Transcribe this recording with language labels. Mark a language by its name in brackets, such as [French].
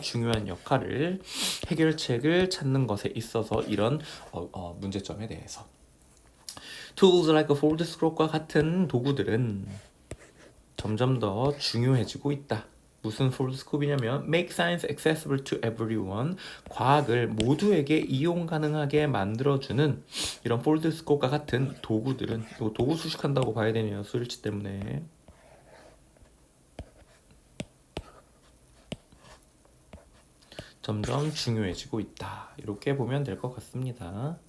[Korean] 중요한 역할을, 해결책을 찾는 것에 있어서 이런 문제점에 대해서. [English] Tools like foldscope [Korean] 과 같은 도구들은 점점 더 중요해지고 있다. 무슨 폴드스코프냐면 [English] make science accessible to everyone. [Korean] 과학을 모두에게 이용 가능하게 만들어주는 이런 폴드스코프과 같은 도구들은, 이거 도구 수식한다고 봐야 되네요. 수일치 때문에. 점점 중요해지고 있다. 이렇게 보면 될 것 같습니다.